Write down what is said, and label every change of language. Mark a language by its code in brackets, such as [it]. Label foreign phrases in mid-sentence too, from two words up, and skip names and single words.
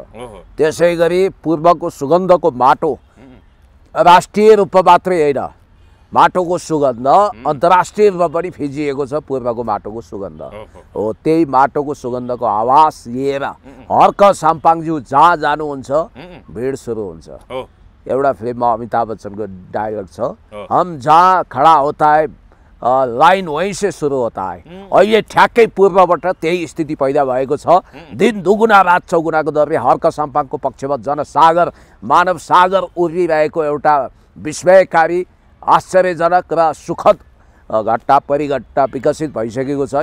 [ne] त्यसै गरी पूर्वको सुगन्धको माटो राष्ट्रिय रूपमा मात्रै होइन, माटोको सुगन्ध अन्तर्राष्ट्रिय रूपमा पनि फिजिएको छ। पूर्वको माटोको सुगन्ध हो, त्यही माटोको सुगन्धको आवाज लिएर हर्क साम्पाङज्यू जहाँ जानुहुन्छ भिड सुरु हुन्छ। एउटा फिल्ममा अमिताभ बच्चनको डायलग छ, [hi] हम जहाँ खडा होता है लाइन वहीं से शुरू होता है। [ne] अहिले ठ्याक्कै पूर्वबाट त्यही स्थिति पैदा भएको छ। दिन दुगुना रात चौगुनाको दरले हर्क साम्पाङको पक्षमा जनसागर, मानव सागर उर्लिरहेको एउटा विस्मयकारी, आश्चर्यजनक र सुखद घटना परिघटना विकसित भइसकेको छ।